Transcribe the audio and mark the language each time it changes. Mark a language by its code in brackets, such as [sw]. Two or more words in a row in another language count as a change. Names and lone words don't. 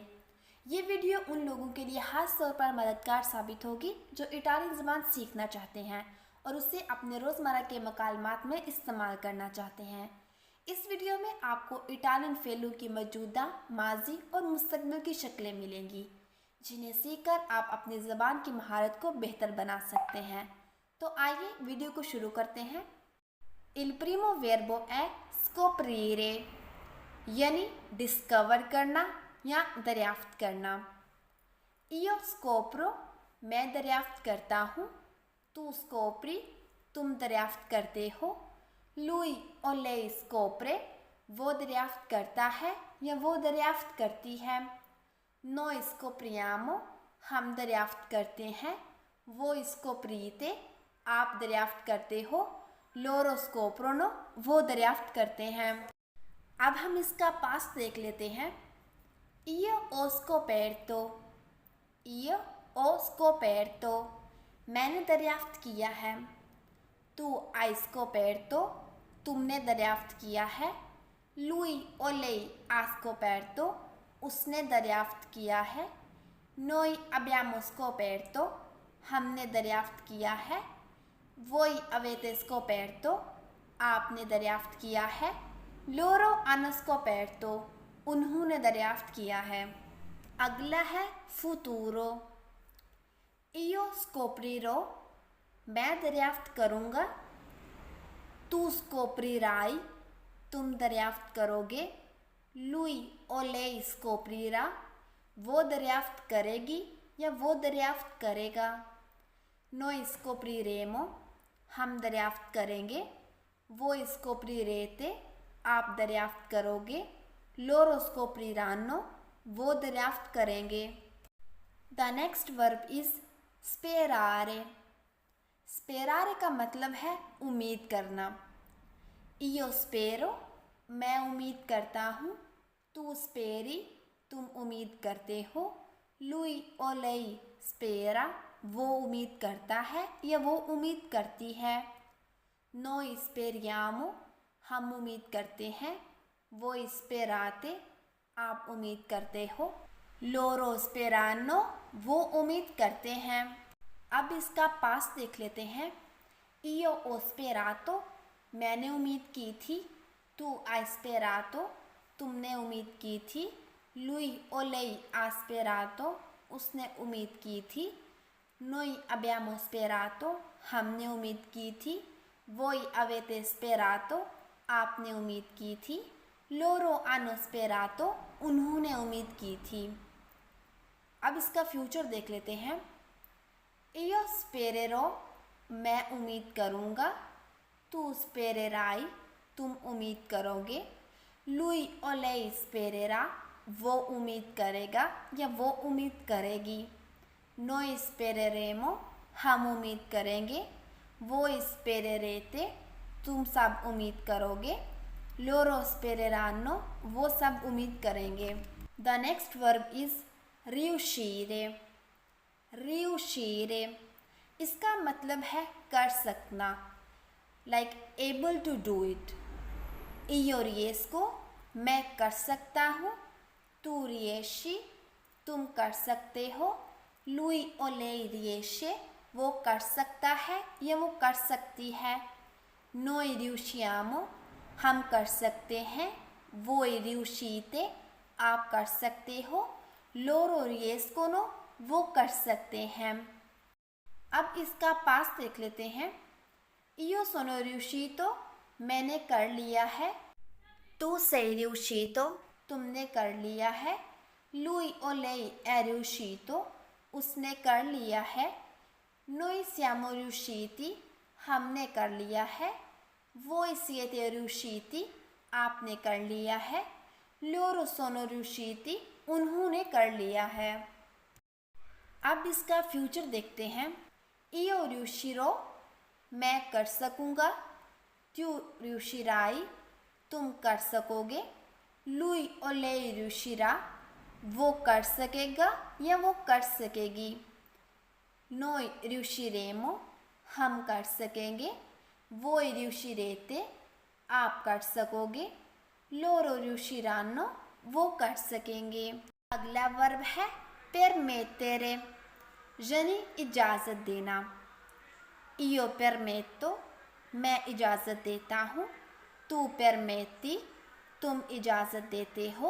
[ur] یہ ویڈیو ان لوگوں کے لیے خاص طور پر مددگار ثابت ہوگی جو اٹالین زبان سیکھنا چاہتے ہیں اور اسے اپنے روزمرہ کے مکالمات میں استعمال کرنا چاہتے ہیں. اس ویڈیو میں آپ کو اٹالین فعلوں کی موجودہ، ماضی اور مستقبل کی شکلیں ملیں گی جنہیں سیکھ کر آپ اپنی زبان کی مہارت کو بہتر بنا سکتے ہیں. تو آئیے ویڈیو کو شروع کرتے ہیں. [it] Il primo verbo è scoprire, [ur] یعنی ڈسکور کرنا یا دریافت کرنا. [it] Io scopro, [ur] میں دریافت کرتا ہوں. [it] Tu scopri, [ur] تم دریافت کرتے ہو. [it] Lui o lei scopre, [ur] وہ دریافت کرتا ہے یا وہ دریافت کرتی ہے. [it] Noi scopriamo, [ur] ہم دریافت کرتے ہیں. [it] Voi scoprite, [ur] آپ دریافت کرتے ہو. [it] Loro scoprono, [ur] وہ دریافت کرتے ہیں. اب ہم اس کا پاسٹ دیکھ لیتے ہیں. [it] Io ho scoperto, io ho scoperto, [ur] میں نے دریافت کیا ہے. [it] Tu hai scoperto, [ur] تم نے دریافت کیا ہے. [it] Lui o lei ha scoperto, [ur] اس نے دریافت کیا ہے. [it] Noi abbiamo scoperto, [ur] ہم نے دریافت کیا ہے. [it] Voi avete scoperto, [ur] آپ نے دریافت کیا ہے. [it] Loro hanno scoperto, [ur] انہوں نے دریافت کیا ہے. اگلا ہے [it] futuro। Io scoprirò, [ur] میں دریافت کروں گا. [it] Tu scoprirai, [ur] تم دریافت کرو گے. [it] Lui o lei scoprirà, [ur] وہ دریافت کرے گی یا وہ دریافت کرے گا. [it] Noi scopriremo, [ur] ہم دریافت کریں گے. [it] Voi scoprirete, [ur] آپ دریافت کرو گے. [it] Loro scopriranno, [ur] وہ دریافت کریں گے. [en] The next verb is sperare। [ur] سپیرارے کا مطلب ہے امید کرنا. [it] Io spero, [ur] میں امید کرتا ہوں. [it] Tu speri, [ur] تم امید کرتے ہو. [it] Lui o lei spera, [ur] وہ امید کرتا ہے یا وہ امید کرتی ہے. [it] Noi speriamo, [ur] ہم امید کرتے ہیں. [it] Voi sperate, [ur] آپ امید کرتے ہو. [it] Loro sperano, [ur] وہ امید کرتے ہیں. اب اس کا پاسٹ دیکھ لیتے ہیں. [it] Io ho sperato, [ur] میں نے امید کی تھی. [it] Tu hai sperato, [ur] تم نے امید کی تھی. [it] Lui o lei ha sperato, [ur] اس نے امید کی تھی. [it] Noi abbiamo sperato, [ur] ہم نے امید کی تھی. [it] Voi avete sperato, [ur] آپ نے امید کی تھی. [it] Loro hanno sperato, [ur] انہوں نے امید کی تھی. اب اس کا فیوچر دیکھ لیتے ہیں. [it] Io spererò, [ur] میں امید کروں گا. [it] Tu spererai, [ur] تم امید کرو گے. [it] Lui o lei spererà, [ur] وہ امید کرے گا یا وہ امید کرے گی. [it] Noi spereremo, [ur] ہم امید کریں گے. [it] Voi spererete, [ur] تم سب امید کرو گے. [it] Loro spereranno, [ur] وہ سب امید کریں گے. [en] The next verb is riuscire। riuscire, [ur] اس کا مطلب ہے کر سکنا. [en] Like able to do it। [it] Io riesco, [ur] میں کر سکتا ہوں. [it] Tu riesci, [ur] تم کر سکتے ہو. [it] Lui o lei riesce, [ur] وہ کر سکتا ہے یا وہ کر سکتی ہے. [it] Noi riusciamo, [ur] ہم کر سکتے ہیں. [it] Voi riuscite, [ur] آپ کر سکتے ہو. [it] Loro riescono, [ur] وہ کر سکتے ہیں. اب اس کا پاس دیکھ لیتے ہیں. [it] Io sono riuscito, [ur] میں نے کر لیا ہے. [it] Tu sei riuscito, [ur] تم نے کر لیا ہے. [it] Lui o lei è riuscito, [ur] اس نے کر لیا ہے. [it] Noi siamo riusciti, [ur] ہم نے کر لیا ہے. [it] Voi siete riusciti, [ur] آپ نے کر لیا ہے. [it] Loro sono riusciti, [ur] انہوں نے کر لیا ہے. اب اس کا فیوچر دیکھتے ہیں. [it] Io riuscirò, [ur] میں کر سکوں گا. [it] Tu riuscirai, [ur] تم کر سکو گے. [it] Lui o lei riuscirà, [ur] وہ کر سکے گا یا وہ کر سکے گی. [it] Noi riusciremo, [ur] ہم کر سکیں گے. [it] voi riuscirete, [ur] آپ کر سکو گے. [it] loro riusciranno, [ur] وہ کر سکیں گے. اگلا ورب ہے permettere، یعنی اجازت دینا. [it] io permetto, [ur] میں اجازت دیتا ہوں. [it] tu permetti, [ur] تم اجازت دیتے ہو.